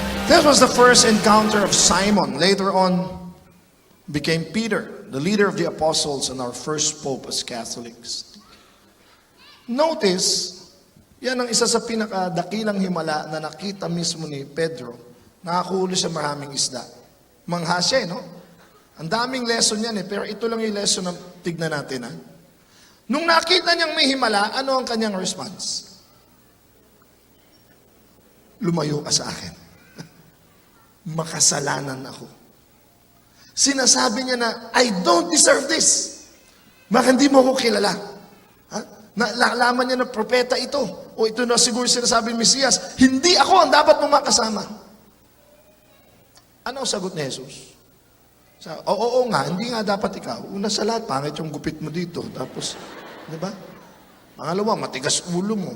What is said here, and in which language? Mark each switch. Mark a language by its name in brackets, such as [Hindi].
[English] This was the first encounter of Simon. Later on, became Peter, the leader of the apostles and our first pope as Catholics. [Filipino] Notice, yan ang isa sa pinakadakilang himala na nakita mismo ni Pedro. Nakakahuli sa maraming isda. Mangha siya, no? Ang daming lesson yan pero ito lang yung lesson na tignan natin. Nung nakita niyang may himala, ano ang kanyang response? Lumayo ka sa akin. Makasalanan ako. Sinasabi niya na, [English] I don't deserve this. [Filipino] Baka hindi mo ako kilala. Nalaman niya na propeta ito. O ito na siguro sinasabi ni Mesiyas, hindi ako ang dapat mong makasama. Ano ang sagot ni Jesus? Oo nga, hindi nga dapat ikaw. Una sa lahat, pangit yung gupit mo dito. Tapos, di ba? Pangalawa, matigas ulo mo.